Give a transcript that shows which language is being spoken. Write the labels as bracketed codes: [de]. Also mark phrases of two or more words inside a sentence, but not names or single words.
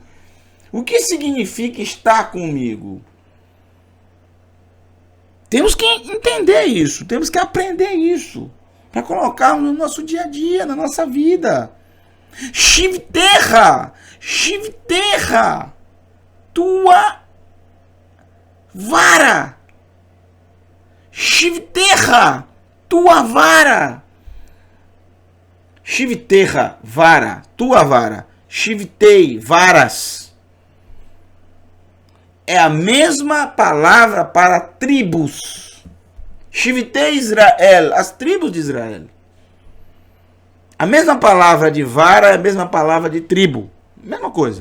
[pt] O que significa estar comigo? Temos que entender isso, temos que aprender isso, para colocar no nosso dia a dia, na nossa vida. Shivterra, tua vara. Shivterra, tua vara. Shivterra, vara, tua vara. Shivtei, varas. É a mesma palavra para tribos. Shivtei Israel, as tribos de Israel. A mesma palavra de vara é a mesma palavra de tribo. Mesma coisa.